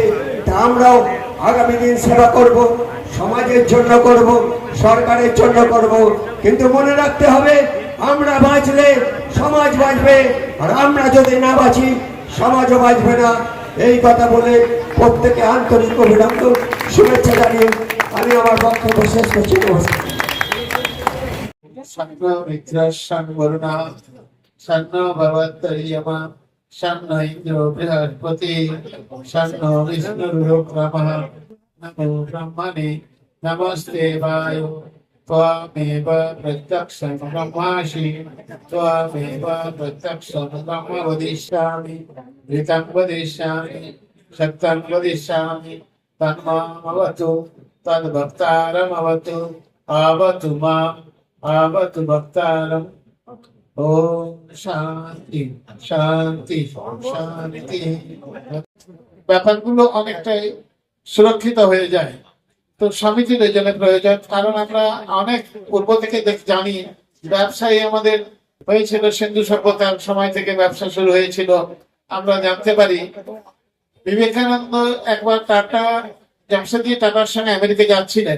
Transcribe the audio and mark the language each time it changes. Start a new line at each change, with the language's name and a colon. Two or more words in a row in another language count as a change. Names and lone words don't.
Bangla: তা আমরাও আগামী দিন সেবা করব, সমাজের জন্য করব, সরকারের জন্য করব, কিন্তু মনে রাখতে হবে আমরা বাঁচলে সমাজ বাঁচবে, আর আমরা যদি না বাঁচি সমাজও বাঁচবে না। এই কথা বলে প্রত্যেকে আন্তরিক অভিনন্দন, শুভেচ্ছা জানিয়ে আমি আমার বক্তব্য শেষ করছি।
Sanskrit: नमस्ते वायु त्वामेव प्रत्यक्षं ब्रह्मासि त्वामेव प्रत्यक्षं ब्रह्म वदिष्यामि ऋतं वदिष्यामि सत्यं वदिष्यामि तन्मामवतु तद्भक्तारमवतु आवतु माम् आवतु भक्तारम्। ओम शांति शांति शांति।
Bangla: ব্যাপারগুলো অনেকটাই সুরক্ষিত হয়ে যায়। তো সমিতির এই জন্য প্রয়োজন, কারণ আমরা অনেক পূর্ব থেকে জানি ব্যবসায়ী আমাদের হয়েছিল, সিন্ধু সভ্যতার সময় থেকে ব্যবসা শুরু হয়েছিল। আমরা জানতে পারি বিবেকানন্দ একবার জামশেদজি টাটার সঙ্গে আমেরিকা যাচ্ছিলেন।